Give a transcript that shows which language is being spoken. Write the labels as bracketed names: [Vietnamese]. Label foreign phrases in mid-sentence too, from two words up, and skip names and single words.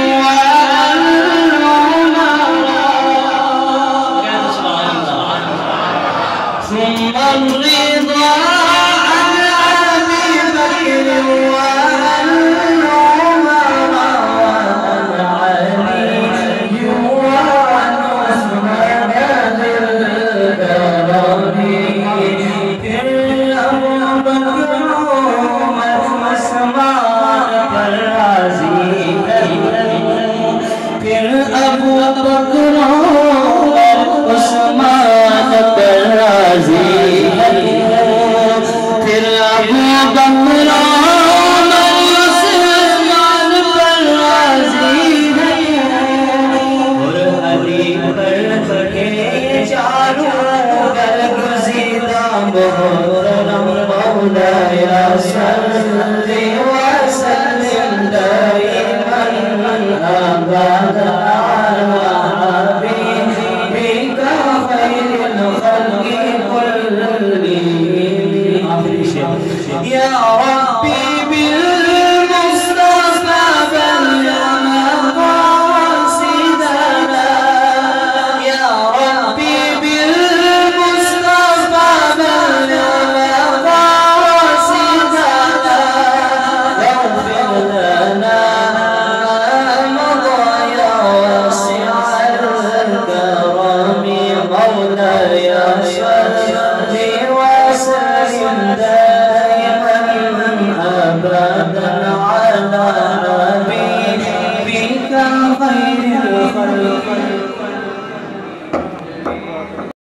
[Arabic] ثم الرضا عن أبي بكر وعن عمر وعن علي وعن عثمان ذي الكرم [Urdu] پھر ابو بکر عمر عثمان پر راضی پھر ابو بکر عمر عثمان پر راضی پھر ابو بکر عمر عثمان پر راضی اور علی پر کہ چاروں برگزیدہ محترم [Arabic] مولاي صل وسلم دائما أبدا على حبيبك خير الخلق كلهم. [Urdu] آخری شعر [Arabic] يا ربي بالمصطفى بلغ مقاصدنا يا ربي بالمصطفى بلغ مقاصدنا واغفر لنا ما مضى يا واسع الكرم مولاي صل وسلم دائما أبدا على حبيبك خير الخلق